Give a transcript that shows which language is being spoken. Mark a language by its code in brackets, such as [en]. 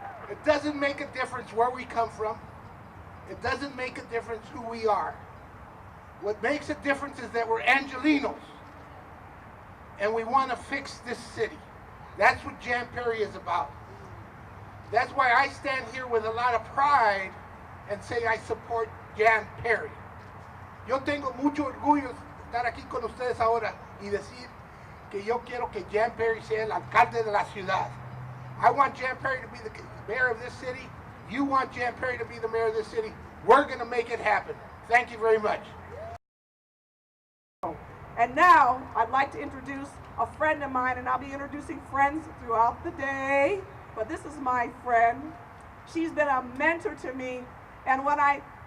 [en] It doesn't make a difference where we come from. It doesn't make a difference who we are. What makes a difference is that we're Angelinos, and we want to fix this city. That's what Jan Perry is about. That's why I stand here with a lot of pride and say I support Jan Perry. [es] Yo tengo mucho orgullo de estar aquí con ustedes ahora y decir que yo quiero que Jan Perry sea el alcalde de la ciudad. [en] I want Jan Perry to be the mayor of this city. You want Jan Perry to be the mayor of this city. We're going to make it happen. Thank you very much. And now I'd like to introduce a friend of mine, and I'll be introducing friends throughout the day, but this is my friend. She's been a mentor to me, and when I